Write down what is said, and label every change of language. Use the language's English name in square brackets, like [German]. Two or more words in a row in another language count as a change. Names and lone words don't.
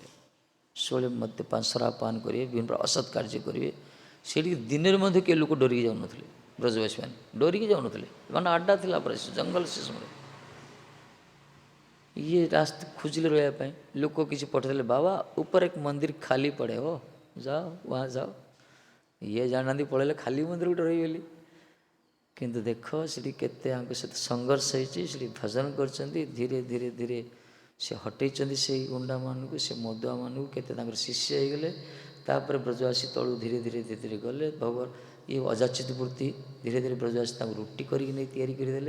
[Odia] ସବୁବେଳେ ମଦ୍ୟପାନ ଶରାବପାନ କରିବେ, ବିଭିନ୍ନ ଅସତ୍ କାର୍ଯ୍ୟ କରିବେ। ସେଠିକି ଦିନରେ ମଧ୍ୟ କେହି ଲୋକ ଡରିକି ଯାଉନଥିଲେ। ବ୍ରଜବାସୀମାନେ ଡରିକି ଯାଉନଥିଲେ, ମାନେ ଆଡ୍ଡା ଥିଲା ପରେ ସେ ଜଙ୍ଗଲ। ସେ ସମୟରେ ଇଏ ରାସ୍ତା ଖୋଜିଲେ ରହିବା ପାଇଁ। ଲୋକ କିଛି ପଠେଇଦେଲେ, ବାବା [Hindi] ऊपर एक मंदिर खाली पड़े हो, जाओ वहाँ जाओ। [Odia] ଇଏ ଜାଣିନାହାନ୍ତି, ପଳେଇଲେ ଖାଲି ମନ୍ଦିର ଗୋଟେ ରହିଗଲି। କିନ୍ତୁ ଦେଖ ସେଠି କେତେ ଆଙ୍କ ସହିତ ସଂଘର୍ଷ ହେଇଛି। ସେଠି ଭଜନ କରିଛନ୍ତି। ଧୀରେ ଧୀରେ ଧୀରେ ସେ ହଟେଇଛନ୍ତି ସେଇ ଗୁଣ୍ଡାମାନଙ୍କୁ, ସେ ମଦୁଆମାନଙ୍କୁ। କେତେ ତାଙ୍କର ଶିଷ୍ୟ ହେଇଗଲେ। ତାପରେ ବ୍ରଜବାସୀ ତଳୁ ଧୀରେ ଧୀରେ ଧୀରେ ଧୀରେ ଗଲେ। ଭଗବାନ ଇଏ ଅଯାଚିତ ବୃତ୍ତି ଧୀରେ ଧୀରେ ବ୍ରଜବାସୀ ତାଙ୍କୁ ରୁଟି କରିକି ନେଇ ତିଆରି କରିଦେଲେ।